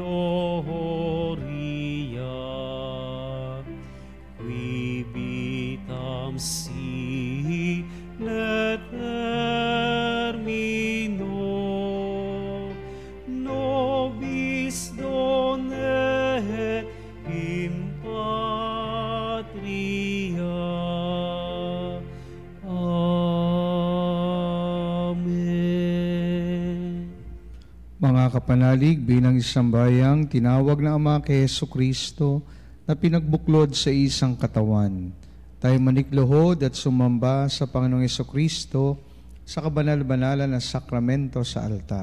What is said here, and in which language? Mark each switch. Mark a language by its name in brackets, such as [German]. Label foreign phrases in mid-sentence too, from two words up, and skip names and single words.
[Latin] gloria, qui vitam si ne termino, nobis donet in patria. Amen. [Filipino] Mga kapanalig, bilang isang bayang, tinawag ng Ama kay Jesucristo na pinagbuklod sa isang katawan. Tayo manikluhod at sumamba sa Panginoong Jesucristo sa kabanal-banalan na sakramento sa altar.